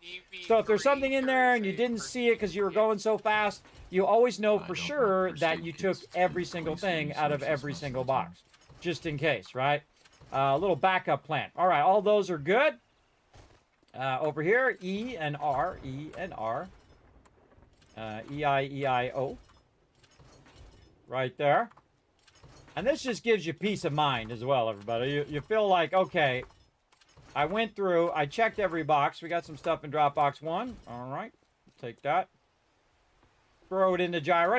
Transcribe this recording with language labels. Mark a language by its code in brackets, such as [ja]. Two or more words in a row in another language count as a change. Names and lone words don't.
[en] So if there's something in there and you didn't see it because you were going so fast, you always know I for don't sure want first that aid you kits took to every single replace thing out of resources every most of single the time. box, just in case, right? A little backup plan. All right, all those are good. Over here, E and R, E and R. E-I-E-I-O. Right there. And this just gives you peace of mind as well, everybody. You feel like, okay, I went through, I checked every box. We got some stuff in Dropbox 1. All right, take that. Throw it in the gyro.